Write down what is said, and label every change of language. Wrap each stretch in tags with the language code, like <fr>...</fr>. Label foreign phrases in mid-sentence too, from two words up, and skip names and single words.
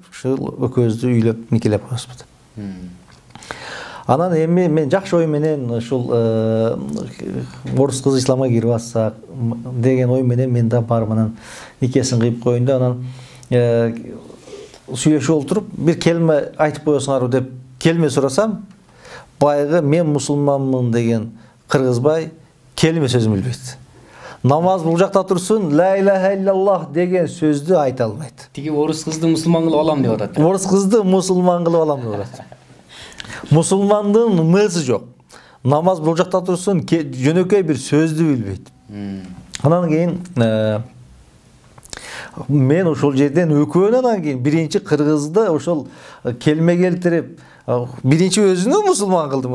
<ky>Ушул экөөбүздү үйлөп никелеп коесузбу. Анан эми мен жакшы ой менен ушул орус кызы исламга кирип атса деген ой менен мен да барып анан никесин кыйып коеюн да, анан сүйлөшүп олтуруп бир келме айтып коесуңарбы деп келме сурасам, байгы мен мусулманмын деген кыргызбай келме сөзүн билбейт. Намаз бул жакта турсун,</ky> <ar>لا إله إلا الله</ar> <ky>деген сөздү айта албайт. Тиги орус кызды мусулман кылып алам деп атат. Орус кызды мусулман кылып алам деп атат. Мусулмандын мысы жок. Намаз бул жакта турсун, жөнөкөй бир сөздү билбейт. Анан кийин мен ошол жерден экөөнөн кийин биринчи кыргызды ошол келме келтирип, биринчи өзүнө мусулман кылдым.</ky>